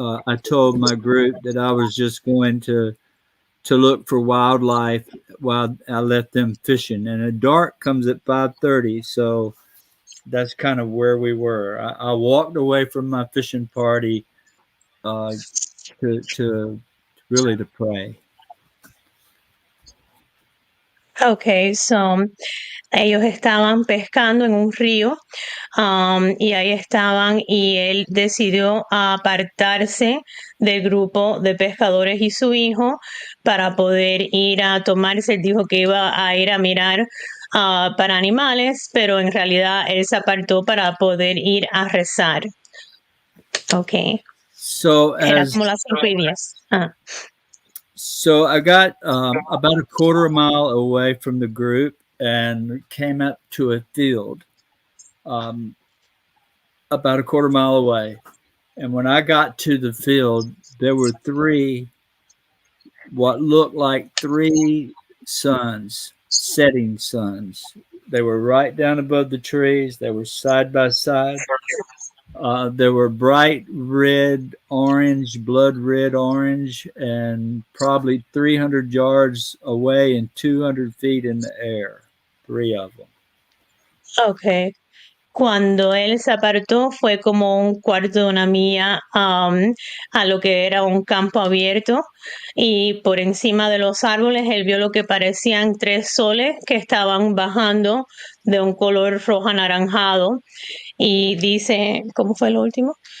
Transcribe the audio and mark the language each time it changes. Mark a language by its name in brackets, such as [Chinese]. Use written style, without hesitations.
[English] I told my group that I was just going to look for wildlife while I left them fishing. And the dark comes at 5:30, so that's kind of where we were. I walked away from my fishing party to really to pray. [Spanish] Okay, so ellos estaban pescando en un río, y ahí estaban, y él decidió apartarse del grupo de pescadores y su hijo para poder ir a tomarse. Él dijo que iba a ir a mirar para animales, pero en realidad él se apartó para poder ir a rezar. Okay. So Era como las 5:10. [English] So I got about a quarter mile away from the group and came up to a field about a quarter mile away. And when I got to the field, there were what looked like three suns, setting suns. They were right down above the trees. They were side by side. They were bright red, orange, blood red, orange, and probably 300 yards away and 200 feet in the air. 3 of them. Okay. [Spanish] Cuando él se apartó fue como un cuarto de una milla a lo que era un campo abierto, y por encima de los árboles él vio lo que parecían 3 soles que estaban bajando de un color rojo anaranjado, y dice, ¿cómo fue lo último?